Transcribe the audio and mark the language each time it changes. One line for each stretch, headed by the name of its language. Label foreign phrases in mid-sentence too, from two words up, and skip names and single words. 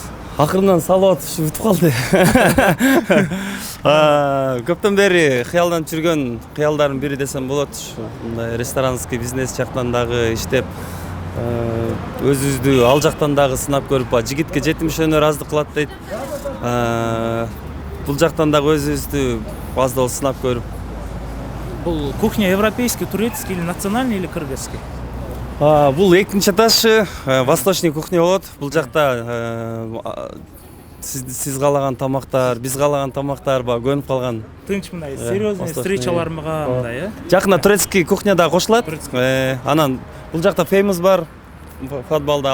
Kyrgyz: Акырынан салып атып бүтүп калды. Көптөн бери кыялданып жүргөн кыялдардын бири десем болот. Мындай
Russian: ресторанский бизнес
Kyrgyz: жактан дагы иштеп, өзүбүздү ал жактан дагы сынап көрүп, жигитке жетимиш өнөр аздык кылат дейт. Бул жактан дагы өзүбүздү аз да болсо сынап көрүп.
Russian: Бул кухня европейский, турецкий или национальный или кыргызский?
Kyrgyz: Бул экинчи этажы
Russian: восточный кухня
Kyrgyz: болот. Бул жакта сиз каалаган тамактар, биз каалаган тамактар көнүп калган. Тынч мындай
Russian: серьезный встречаларга
Kyrgyz: мындай, э? Жакында
Russian: турецкий кухня
Kyrgyz: да кошулат. Анан бул жакта Famous бар, футболда.